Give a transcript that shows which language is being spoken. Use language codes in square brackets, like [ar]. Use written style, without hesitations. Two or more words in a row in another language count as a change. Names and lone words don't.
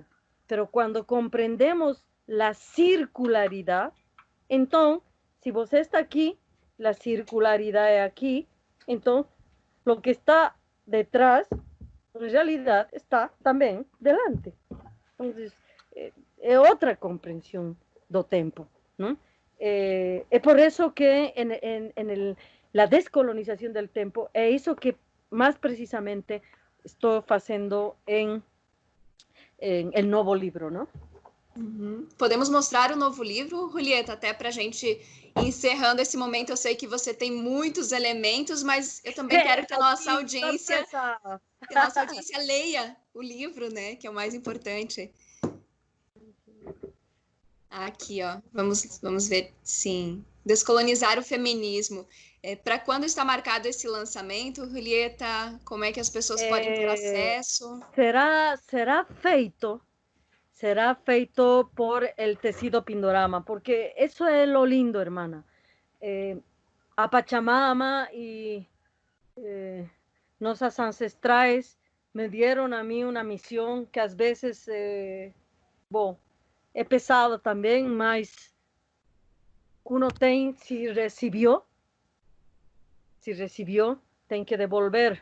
[es] Pero cuando comprendemos la circularidad, entonces, si vos está aquí, la circularidad es aquí, entonces lo que está detrás, en realidad, está también delante. Entonces, es otra comprensión [pt] do tempo, [es] ¿no? Es por eso que la descolonización del tempo es eso que más precisamente estoy haciendo en el nuevo libro, ¿no? Uhum. [pt] Podemos mostrar o novo livro, Julieta, até para a gente ir encerrando esse momento. Eu sei que você tem muitos elementos, mas eu também quero que a nossa audiência leia o livro, né? Que é o mais importante. Aqui, ó. Vamos ver. Sim. Descolonizar o feminismo. Para quando está marcado esse lançamento, Julieta? Como é que as pessoas podem ter acesso? [es] Será feito por el Tecido Pindorama, porque eso es lo lindo, hermana. A Pachamama y nuestras ancestrales me dieron a mí una misión que a veces, es pesado también, mas uno si recibió, [pt] tem que devolver.